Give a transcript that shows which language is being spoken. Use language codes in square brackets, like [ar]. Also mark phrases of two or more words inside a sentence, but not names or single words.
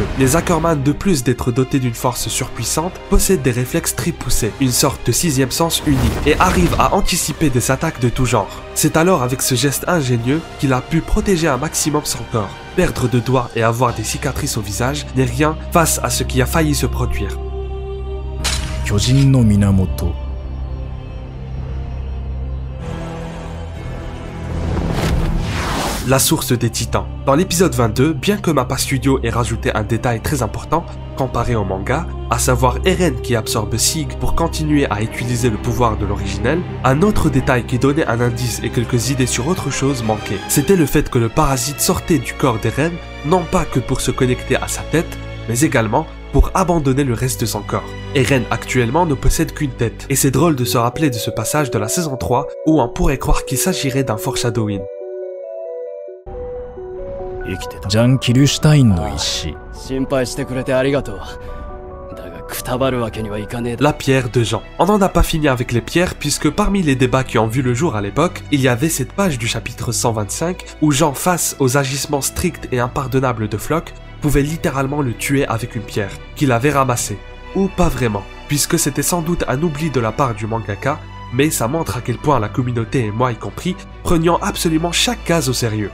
[fr] Les Ackerman, de plus d'être dotés d'une force surpuissante, possèdent des réflexes très poussés, une sorte de sixième sens unique, et arrivent à anticiper des attaques de tout genre. C'est alors avec ce geste ingénieux qu'il a pu protéger un maximum son corps. Perdre de doigts et avoir des cicatrices au visage n'est rien face à ce qui a failli se produire. [ja] 巨人の源 [fr] La source des titans. Dans l'épisode 22, bien que Mappa Studio ait rajouté un détail très important comparé au manga, à savoir Eren qui absorbe Sig pour continuer à utiliser le pouvoir de l'originel, un autre détail qui donnait un indice et quelques idées sur autre chose manquait. C'était le fait que le parasite sortait du corps d'Eren, non pas que pour se connecter à sa tête, mais également pour abandonner le reste de son corps. Eren actuellement ne possède qu'une tête, et c'est drôle de se rappeler de ce passage de la saison 3 où on pourrait croire qu'il s'agirait d'un foreshadowing. [ja] ジャン・キルシュタインの石心配してくれてありがとう。だがくたばるわけにはいかねえ。 [fr] La pierre de Jean. On n'en a pas fini avec les pierres puisque parmi les débats qui ont vu le jour à l'époque, il y avait cette page du chapitre 125 où Jean, face aux agissements stricts et impardonnables de Floch, pouvait littéralement le tuer avec une pierre qu'il avait ramassée. Ou pas vraiment, puisque c'était sans doute un oubli de la part du mangaka, mais ça montre à quel point la communauté et moi y compris prenions absolument chaque case au sérieux.